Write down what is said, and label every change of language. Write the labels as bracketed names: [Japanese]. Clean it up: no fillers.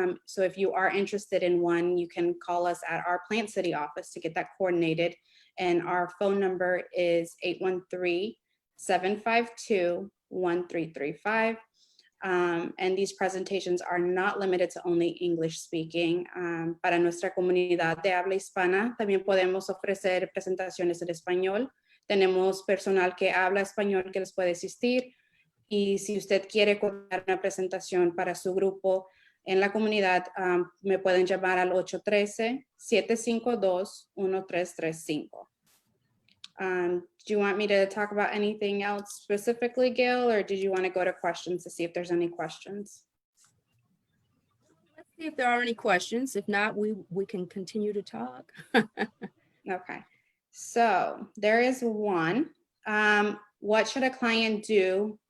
[English] So if you are interested in one, you can call us at our Plant City office to get that coordinated. And our phone number is 813-752-1335. And these presentations are not limited to only English speaking. [Spanish] Para nuestra comunidad de habla hispana, también podemos ofrecer presentaciones en español. Tenemos personal que habla español que les puede asistir. Y si usted quiere coordinar una presentación para su grupo en la comunidad, me pueden llamar al 813-752-1335. [English] Do you want me to talk about anything else specifically, Gale, or did you want to go to questions to see if there's any questions? Let's see if there are any questions. If not, we can continue to talk. Okay, so there is one. What should a client do